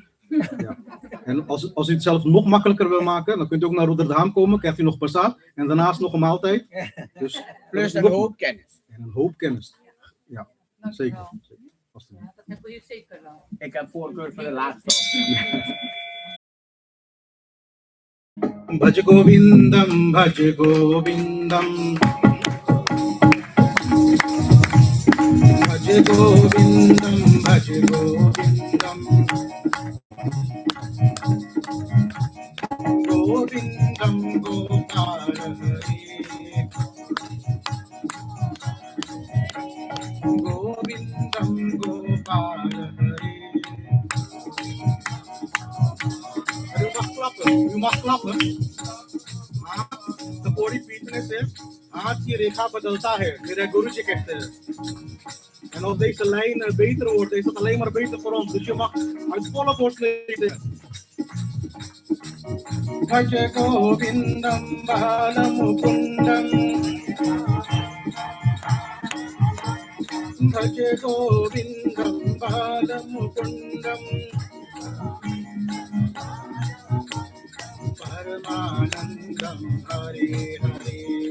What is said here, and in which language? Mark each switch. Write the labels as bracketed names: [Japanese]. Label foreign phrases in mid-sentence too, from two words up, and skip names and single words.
[Dutch] Ja. En als u het zelf nog makkelijker wil maken, dan kunt u ook naar Rotterdam komen, krijgt u nog passaat en daarnaast nog een maaltijd. Dus, Plus een hoop kennis. En een hoop kennis. Ja, zeker. Dat heb je zeker wel. Ik heb voorkeur voor de laatste. [Sanskrit] भज गोविन्दं, भज गोविन्दं. भज गोविन्दं, भज गोविन्दं. गोविन्दं गोपाल हरि. गोविन्दं गोपाल हरि. [Dutch] U mag klappen. [Hindi] हाँ, तो पूरी पीछने से हाथ की रेखा बदलता है मेरे गुरु जी कहते हैं [Dutch] en als deze lijn beter wordt is dat alleen maar beter voor ons dus je mag uit volle borst lezen [Sanskrit] भज गोविन्दं बालमुकुन्दं भज गोविन्दं बालमुकुन्दं परमानन्दं हरे हरे